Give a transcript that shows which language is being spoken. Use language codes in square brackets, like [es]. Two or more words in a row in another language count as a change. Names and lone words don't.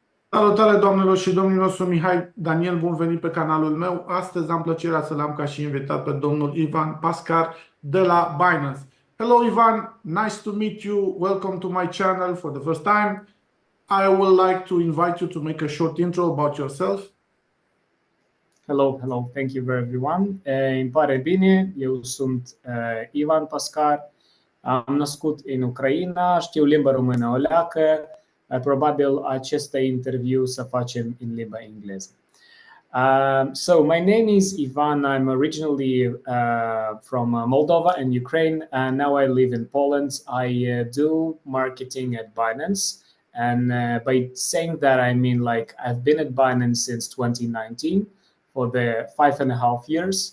[ro] Salutare doamnelor și domnilor, sunt Mihai Daniel, bun venit pe canalul meu. Astăzi am plăcerea să l-am ca și invitat pe domnul Ivan Paskar de la Binance. [en] Hello Ivan, nice to meet you. Welcome to my channel for the first time. I would like to invite you to make a short intro about yourself. Hello, thank you everyone. [ro] Îmi pare bine, eu sunt Ivan Paskar, am născut în Ucraina, știu limba română o leacă, probabil acest interviu să facem în limba engleză. [en] So my name is Ivan. I'm originally from Moldova and Ukraine, and now I live in Poland. I do marketing at Binance, and by saying that I mean like I've been at Binance since 2019 for the 5.5 years.